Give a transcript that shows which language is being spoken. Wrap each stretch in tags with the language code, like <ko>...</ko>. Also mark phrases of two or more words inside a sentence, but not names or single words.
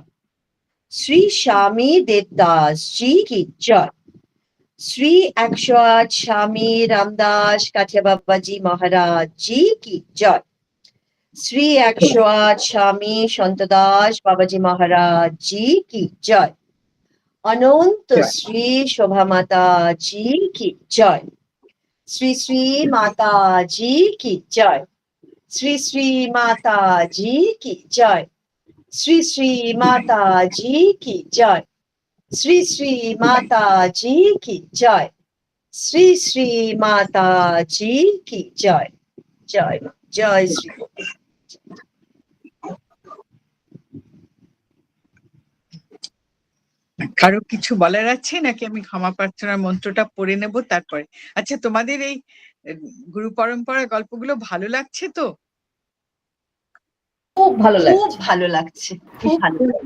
<hi>श्री शामी देवदास जी की जय. श्री अक्षवत शामी रामदास काठिया बाबाजी महाराज जी की जय. श्री अक्षवत शामी शांतादास बाबाजी महाराज जी की जय. अनंत श्री शोभा माता जी की जय. श्री श्री माता जी की जय. श्री श्री माता जी की जय. श्री श्री माता जी की जय. श्री श्री माता जी की जय. श्री श्री माता जी की जय. जय माँ। जय श्री गोपी.</hi> <bn>কারো কিছু বলার আছে নাকি আমি ক্ষমা প্রার্থনার মন্ত্রটা পড়ে নেব তারপরে? আচ্ছা, তোমাদের এই গুরু পরম্পরা গল্পগুলো ভালো লাগছে তো? খুব ভালো লাগছে, খুব ভালো লাগছে, খুব ভালো</bn>